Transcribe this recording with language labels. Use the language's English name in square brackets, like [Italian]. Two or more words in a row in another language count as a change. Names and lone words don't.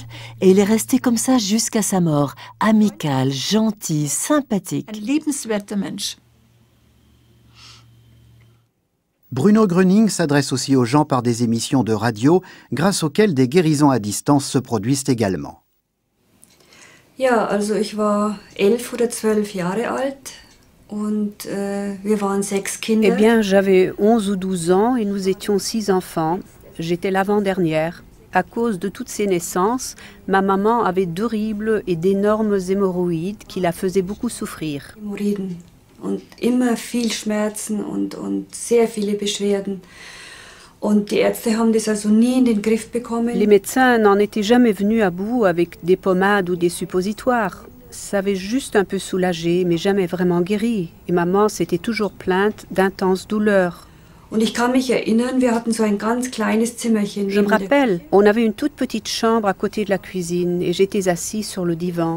[French] Et il est resté comme ça jusqu'à sa mort, amical, gentil, sympathique. Bruno Gröning s'adresse aussi aux gens par des émissions de radio, grâce auxquelles des guérisons à distance se produisent également. [German] Ja, also ich war 11 oder 12 Jahre alt und wir waren 6 Kinder. [French] Eh bien, j'avais 11 ou 12 ans et nous étions 6 enfants. J'étais l'avant-dernière. À cause de toutes ces naissances, ma maman avait d'horribles et d'énormes hémorroïdes qui la faisaient beaucoup souffrir. [German] Hämorrhoiden und immer viel Schmerzen und sehr viele Beschwerden. Und die Ärzte haben das also nie in den Griff bekommen. [French] Les médecins n'en étaient jamais venus à bout avec des pommades ou des suppositoires. Ça avait juste un peu soulagé, mais jamais vraiment guéri. Et maman s'était toujours plainte d'intenses douleurs. Je me rappelle, on avait une toute petite chambre à côté de la cuisine et j'étais assise sur le divan.